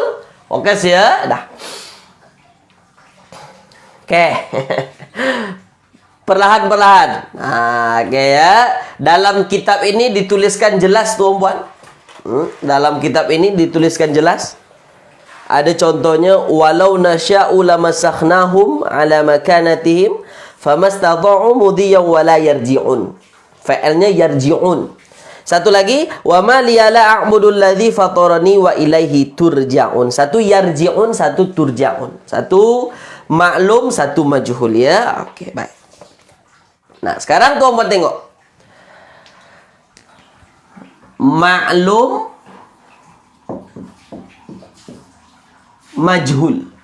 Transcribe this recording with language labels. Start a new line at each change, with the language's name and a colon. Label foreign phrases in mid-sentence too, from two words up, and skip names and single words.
Malay: Fokus ya. Dah. Okey. Perlahan-perlahan. Okey ya. Dalam kitab ini dituliskan jelas tuan-puan. Dalam kitab ini dituliskan jelas. Ada contohnya,
Arabic: ولو نشاء لمسخناهم على مكانتهم فما استطاعوا مضيا ولا يرجعون.
Malay: Fa'ilnya yarji'un. Satu lagi,
Arabic: وما لي لا أعبد الذي فطرني وإليه ترجعون.
Malay: Satu yarji'un, satu turja'un. Satu maklum, satu majhul ya. Okey, baik. Nah, sekarang tuan-tuan tengok. Maklum majhul.